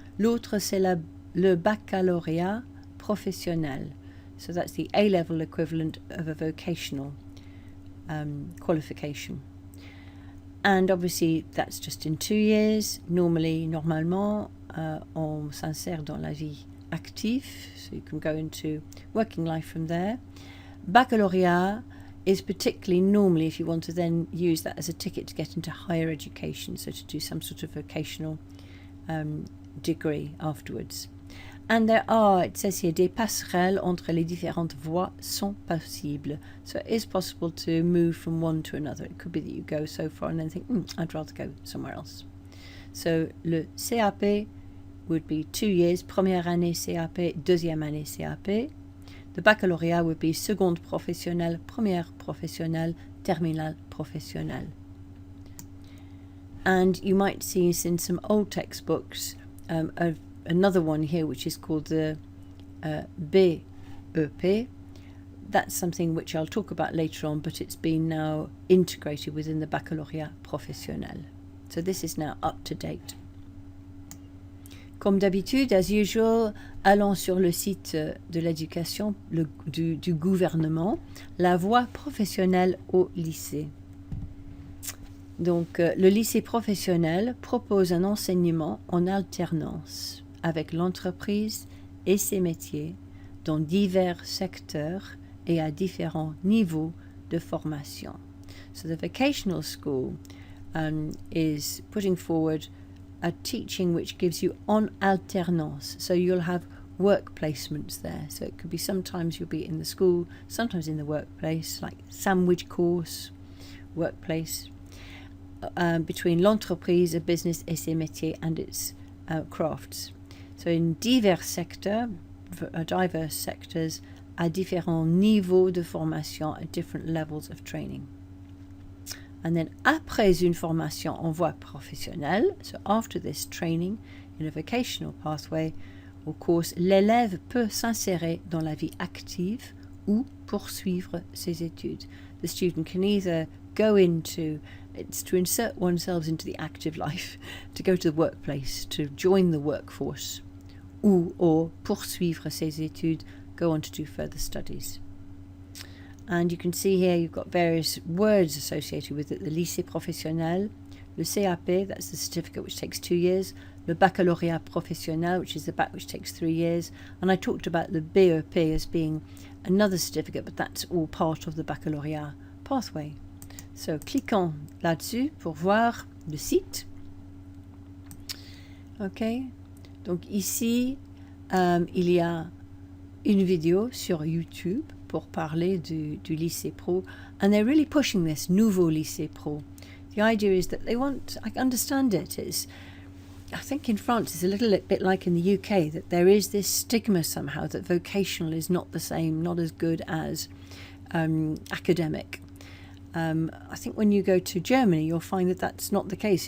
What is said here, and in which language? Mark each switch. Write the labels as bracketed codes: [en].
[fr] L'autre, c'est le baccalauréat professionnel. [en] So that's the A-level equivalent of a vocational qualification. And obviously that's just in 2 years. [fr] Normalement, on s'insère dans la vie active, [en] so you can go into working life from there. Baccalaureate is particularly normally if you want to then use that as a ticket to get into higher education, so to do some sort of vocational degree afterwards. And there are, it says here, [fr] des passerelles entre les différentes voies sont possibles. [en] So it is possible to move from one to another. It could be that you go so far and then think, I'd rather go somewhere else. So le CAP would be 2 years, [fr] première année CAP, deuxième année CAP. [en] The baccalauréat would be [fr] seconde professionnelle, première professionnelle, terminale professionnelle. [en] And you might see in some old textbooks another one here which is called the BEP. That's something which I'll talk about later on, but it's been now integrated within the baccalauréat professionnel. So this is now up to date. [fr] Comme d'habitude, [en] as usual, [fr] allons sur le site de l'éducation du gouvernement, la voie professionnelle au lycée. Donc, le lycée professionnel propose un enseignement en alternance avec l'entreprise et ses métiers dans divers secteurs et à différents niveaux de formation. [en] So the vocational school is putting forward a teaching which gives you on alternance. So you'll have work placements there. So it could be sometimes you'll be in the school, sometimes in the workplace, like sandwich course, workplace, between l'entreprise, a business, [fr] et ses métiers, [en] and its crafts. So in diverses secteurs, diverse sectors, [fr] à différents niveaux de formation, [en] at different levels of training. And then [fr] après une formation en voie professionnelle, [en] so after this training in a vocational pathway or course, [fr] l'élève peut s'insérer dans la vie active ou poursuivre ses études. [en] The student can either go into, it's to insert oneself into the active life, to go to the workplace, to join the workforce, or [fr] poursuivre ses études, [en] go on to do further studies. And you can see here you've got various words associated with it. The lycée professionnel, le CAP, that's the certificate which takes 2 years, le baccalauréat professionnel, which is the bac which takes 3 years, and I talked about the BEP as being another certificate, but that's all part of the baccalauréat pathway. [fr] So cliquons là-dessus pour voir le site. Ok, donc ici il y a une vidéo sur YouTube pour parler du lycée pro, [en] and they're really pushing this [fr] nouveau lycée pro. [en] The idea is that they want, I understand it, I think in France it's a little bit like in the UK, that there is this stigma somehow that vocational is not the same, not as good as academic. I think when you go to Germany you'll find that that's not the case.